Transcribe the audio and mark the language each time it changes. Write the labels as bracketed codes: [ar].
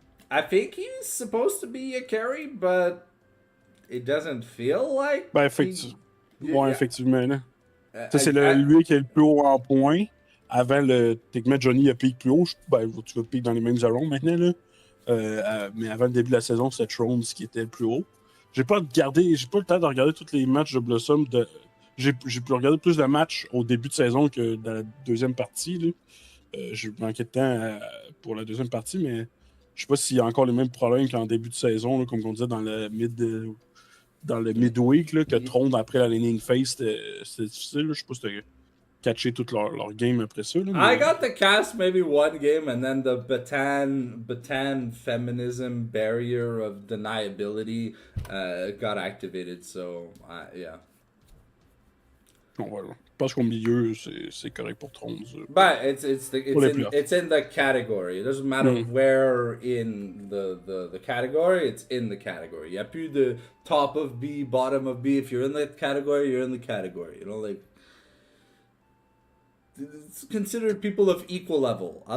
[en] I think he's supposed to be a carry, but it doesn't feel like. [fr] Ben, effectivement. Là. Ça, c'est [en] I- [fr] lui qui est le plus haut en points. Avant, techniquement, Johnny a piqué plus haut. Ben, tu vas piquer dans les mêmes jalons maintenant. Là. Mais avant le début de la saison, c'était Thrones qui était le plus haut. J'ai pas le temps de regarder tous les matchs de Blossom. J'ai pu regarder plus de matchs au début de saison que dans la deuxième partie. Là. J'ai manqué de temps pour la deuxième partie, mais je sais pas s'il y a encore les mêmes problèmes qu'en début de saison, là, comme on disait dans le midweek, là, que Tron après la laning phase, c'était difficile. Là. Je sais pas si t'as catché toute leur game après ça. Là, [en] I [fr] mais... [en] got the cast maybe one game, and then the Batan feminism barrier of deniability got activated. So yeah. [fr] Bon, voilà. Je pense qu'au milieu, c'est correct pour Tron. [en] But it's in the category. It doesn't matter where in the category. It's in the category. [fr] Il y a plus de [en] top of B, bottom of B. If you're in the category, you're in the category. You know, like it's considered people of equal level.